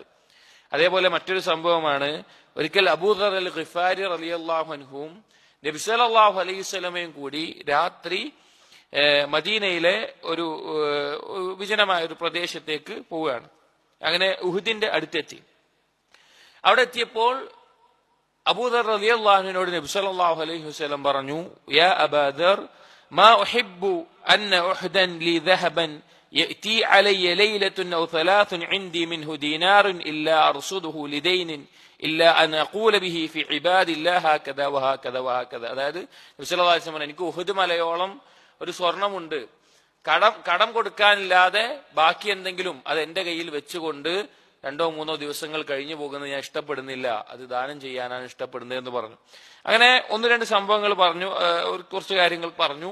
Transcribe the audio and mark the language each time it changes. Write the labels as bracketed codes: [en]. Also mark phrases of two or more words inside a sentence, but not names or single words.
[ml] അതേപോലെ മറ്റൊരു സംഭവമാണ്, ഒരിക്കൽ അബൂദർ അൽ ഗിഫാരി [ar] رضي الله عنه [ml] നബി [ar] صلى الله عليه وسلم [ml] കൂടി രാത്രി മദീനയിലെ ഒരു വിജനമായ ഒരു പ്രദേശത്തേക്ക് പോവുകയാണ്. അങ്ങനെ ഉഹുദിന്റെ അടുത്തെത്തി. അവിടെ എത്തിയപ്പോൾ അബൂദർ [ar] رضي الله عنه നബി صلى الله عليه وسلم പറഞ്ഞു, يا أبا ذر ما أحب أن أحدا لي ذهبا يأتي علي ليلة أو ثلاث عندي منه دينار إلا أرصده لدين إلا أن أقول به في عباد الله هكذا وهكذا وهكذا. [ml] അതായത് നബി [ar] صلى الله عليه وسلم, [ml] എനിക്ക് ഉഹുദ് മലയോളം ഒരു സ്വർണമുണ്ട്, കടം കൊടുക്കാനില്ലാതെ ബാക്കി എന്തെങ്കിലും അത് എന്റെ കയ്യിൽ വെച്ചുകൊണ്ട് 2-3 ദിവസങ്ങൾ കഴിഞ്ഞു പോകുന്നത് ഞാൻ ഇഷ്ടപ്പെടുന്നില്ല, അത് ദാനം ചെയ്യാനാണ് ഇഷ്ടപ്പെടുന്നത് എന്ന് പറഞ്ഞു. അങ്ങനെ 1-2 സംഭവങ്ങൾ പറഞ്ഞു, കുറച്ച് കാര്യങ്ങൾ പറഞ്ഞു.